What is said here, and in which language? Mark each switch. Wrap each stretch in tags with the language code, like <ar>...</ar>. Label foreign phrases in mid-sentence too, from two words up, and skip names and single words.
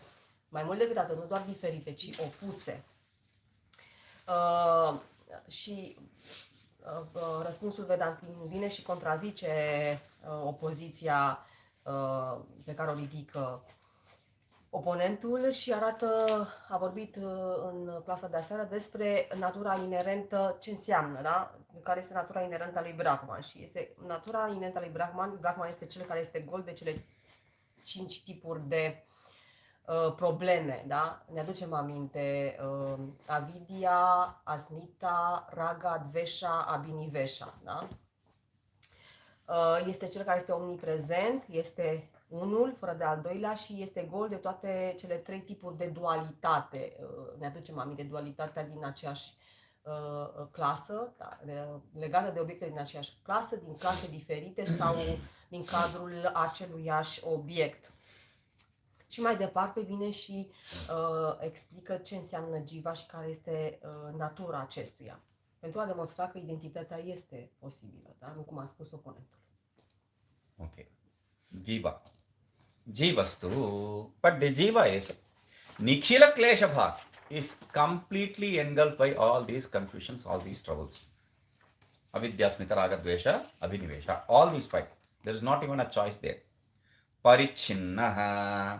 <ro>Mai mult decât atât, nu doar diferite, ci opuse. Și răspunsul Vedantin vine și contrazice opoziția pe care o ridică oponentul și a vorbit în clasa de aseară despre natura inerentă, ce înseamnă, da? Care este natura inerentă a lui Brahman. Și este natura inerentă a lui Brahman este cel care este gol de cele 5 tipuri de probleme, da? Ne aducem aminte,</ro> <sa>avidya, asmita, raga, dvesha, abhinivesha,</sa> <ro>da? Este cel care este omniprezent, este unul, fără de al doilea, și este gol de toate cele 3 tipuri de dualitate. Ne aducem aminte, dualitatea din aceeași clasă, da, legată de obiecte din aceeași clasă, din clase diferite sau din cadrul aceluiași obiect. Și mai departe vine și explică ce înseamnă Jiva și care este natura acestuia. Pentru a demonstra că identitatea este posibilă, da? Nu cum a spus oponentul.</ro> <en>Okay. Jivastu, but the Jiva is</en> <sa>Nikhila Klesha Bhag</sa> <en>is completely engulfed by all these confusions, all these troubles.</en> <sa>Avidya, Smita, Raga, Dvesha, Abhinivesha,</sa> <en>all these 5. There is not even a choice there.</en> <sa>Parichinnaha.</sa>